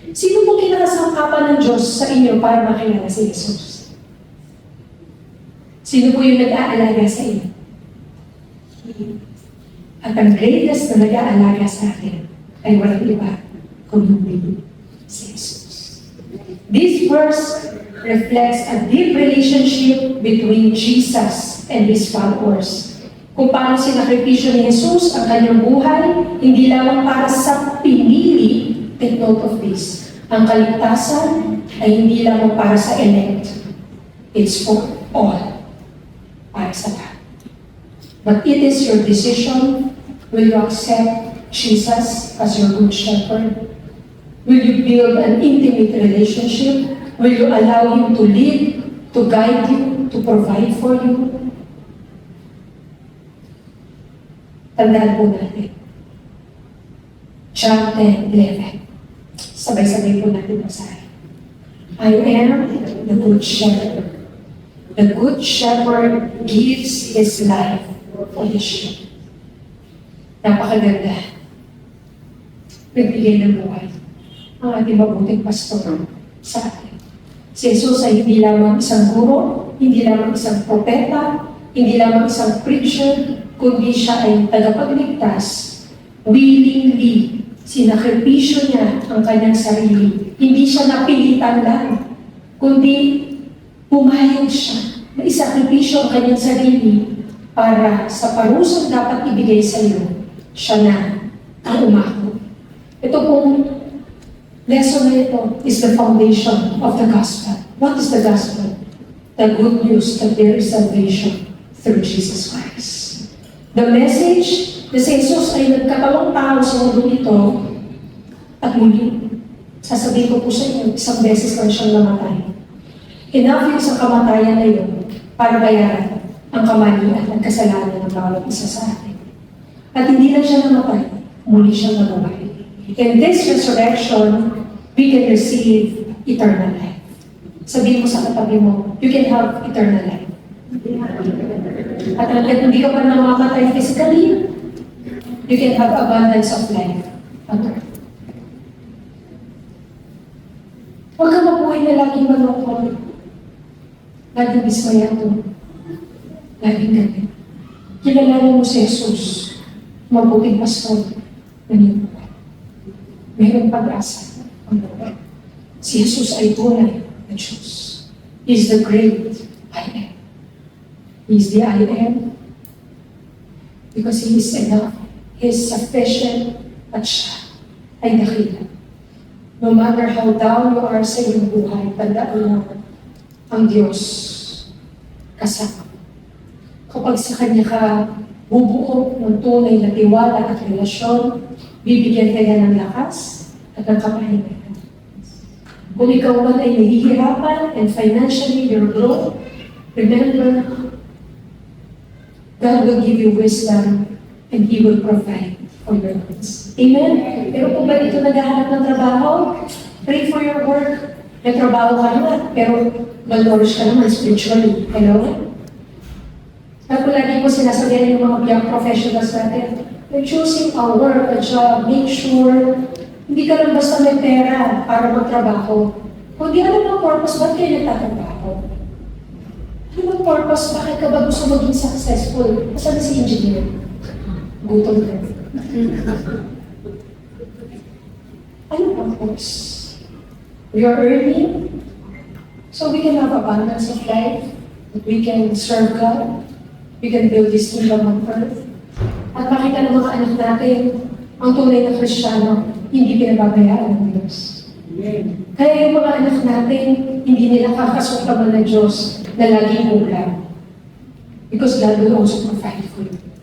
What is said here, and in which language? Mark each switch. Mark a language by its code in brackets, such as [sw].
[tl] Sino po kinakasangkapan ng Diyos sa inyo para makilala si Jesus? Sino po yung nag-aalaga sa inyo? At ang greatest na nag-aalaga sa atin ay walang iba kundi si Jesus. [en] This verse reflects a deep relationship between Jesus and His followers. [tl] Kung paano sinakripisyo ni Jesus ang kanyang buhay, hindi lamang para sa pinili, [en] take note of this. [tl] Ang kaligtasan ay hindi lamang para sa elect. [en] It's for all. [tl] Para sa lahat. [en] But it is your decision. Will you accept Jesus as your good shepherd? Will you build an intimate relationship? Will you allow Him to lead, to guide you, to provide for you? [tl] Tandaan po natin. John 10:11. Sabay-sabay po natin basahin. [en] I am the good shepherd. The good shepherd gives his life for the sheep. [tl] Napakaganda. Nagbigay ng buhay ang ating mabuting pastor sa atin. Si Jesus ay hindi lamang isang guro, hindi lamang isang propeta, hindi lamang isang preacher, kundi siya ay tagapagligtas, willingly, sinakripisyo niya ang kanyang sarili. Hindi siya napilitan lang, kundi pumayag siya na isakripisyo ang kanyang sarili para sa parusang dapat ibigay sa iyo, siya na ang umako. Ito pong lesson na ito [en] is the foundation of the gospel. What is the gospel? The good news that there is salvation through Jesus Christ. The message [tl] na si Jesus ay nagkatawang tao sa mundo ito at muli, sasabihin ko po sa inyo, isang beses lang siyang namatay. Enough yung sa kamatayan na yun para bayaran ang kamalian at kasalanan ng bawat isa sa atin. At hindi lang siya namatay, muli siyang nabuhay. [en] In this resurrection, we can receive eternal life. [tl] Sabihin mo sa katabi mo, [en] you can have eternal life. [tl] At hindi ka pa namamatay [en] physically, you can have abundance of life on earth. [tl] Huwag ka mabuhay na laging malungkot. Laging dismayado. Laging galit. Kilalanin mo si Jesus, mabuting pastor na iyong buhay. Mayroong pag-asa ang buhay. Si Jesus ay tunay na Diyos. [en] He is the great I am. He is the I am because He is enough. He is sufficient [tl] at siya ay dakila. [en] No matter how down you are [tl] sa iyong buhay, tandaan mo ang Diyos kasama. Kapag sa Kanya ka bubuo ng tunay na tiwala at relasyon, bibigyan ka niya ng lakas at ng kapahingahan. Kung ikaw man ay nahihirapan [en] and financially you're low, remember, God will give you wisdom and He will provide for your needs. [tl] Amen? Pero kung ba dito naghahanap ng trabaho, [en] pray for your work. [tl] May trabaho ka naman, pero mal-nourish ka naman spiritually. Hello? At lagi ko sinasabihan yung mga young professionals natin, [en] we're choosing our work, a job, make sure [tl] hindi ka lang basta may pera para magtrabaho. Kung di alam ang purpose, ba't kayo nagtatrabaho? Ano ang purpose? Bakit ka ba gusto maging successful? Kasi na si engineer? Gutom ka. Ano ang purpose? [en] We are earning so we can have abundance of life, that we can serve God, we can build this kingdom on earth. [tl] At makita ng mga anak natin, ang tunay na Kristiyano, hindi pinababayaan ng Diyos. Kaya yung mga anak natin, hindi nila kakasungkaman ng Diyos na laging ulam. [en] Because God will also provide for you.